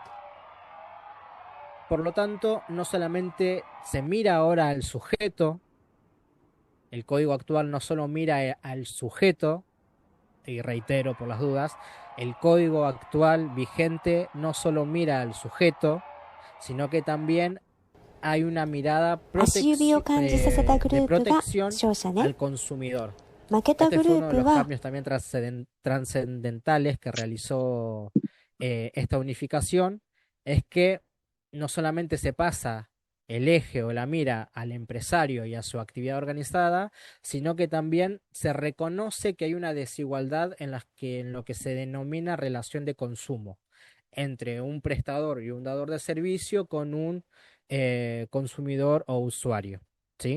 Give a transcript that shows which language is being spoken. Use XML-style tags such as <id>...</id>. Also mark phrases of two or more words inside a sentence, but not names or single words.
<es>Por lo tanto, no solamente se mira ahora al sujeto, el código actual no solo mira al sujeto, y reitero por las dudas, el código actual vigente no solo mira al sujeto, sino que también hay una mirada</es> <ja>足指を感じさせたグル</ja> <es>de</es> <ja>ープが</ja> <es>protección</es> <ja>勝者ね。</ja> <es>al consumidor.</es> <ja>負けた</ja> <es>Este</es> <ja>グ</ja> <es>fue</es> <ja>ル</ja> <es>uno</es> <ja>ー</ja> <es>de</es> <ja>プ</ja> <es>los</es> <ja>は</ja> <es>cambios también trascendentales que realizó esta unificación, es que no solamente se pasa el eje o la mira al empresario y a su actividad organizada, sino que también se reconoce que hay una desigualdad en lo que se denomina relación de consumo entre un prestador y un dador de servicio con un consumidor o usuario, ¿sí?</es>